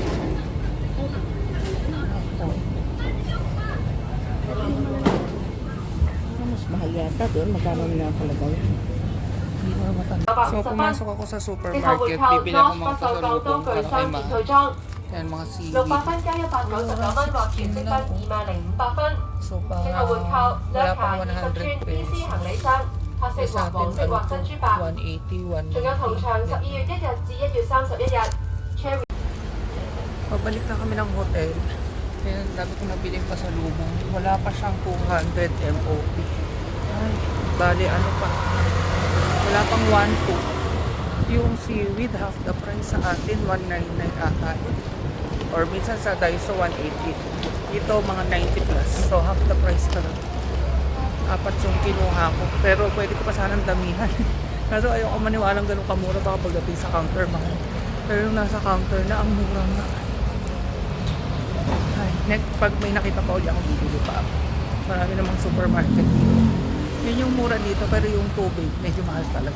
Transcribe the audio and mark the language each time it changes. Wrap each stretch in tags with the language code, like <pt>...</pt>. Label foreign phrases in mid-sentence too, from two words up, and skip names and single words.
<tl>Mas mahal yata doon. Magkano na palagay? Hindi ko na matanda. So, pumasok ako sa supermarket. Bibili ako mga pasalubong para kay Ma. Yan, mga seaweed.</tl> <yue>600 分加199蚊或全積分20500分。</yue> <tl>So,</tl> <yue>即</yue> <tl>parang</tl> <yue>係會扣</yue> <tl>wala</tl> <yue>兩</yue> <tl>pang</tl> <yue>下20 100 寸 PC</yue> <tl>pesos.</tl> <yue>行李箱，黑</yue> <tl>Eh,</tl> <yue>色</yue> <tl>sa</tl> <yue>或</yue> <tl>atin,</tl> <yue>黃色或珍珠白。 180, 仲有同場12月1日至1月31日 Cherry。</yue> <tl>Pabalik na kami ng hotel. Kaya dami ko nabiling pasalubong. Wala pa siyang 200 MOP. Ay, bali ano pa. Wala pang 1.2. Yung seaweed,</tl> <en>half the price</en> <tl>sa atin, 199 ata. Or minsan sa Daiso, 180. Ito, mga 90 plus. So,</tl> <en>half the price</en> <tl>pa lang. 4 yung kinuha ko. Pero pwede ko pa sanang damihan. Kaso ayoko maniwalang ganun kamura. Baka pagdating sa counter, mahal. Pero yung nasa counter na, ang mura nga. Ay, next, pag may nakita pa ulit ako, bibili pa ako. Marami namang supermarket dito. Yun yung mura dito, pero yung tubig, medyo mahal talaga.</tl>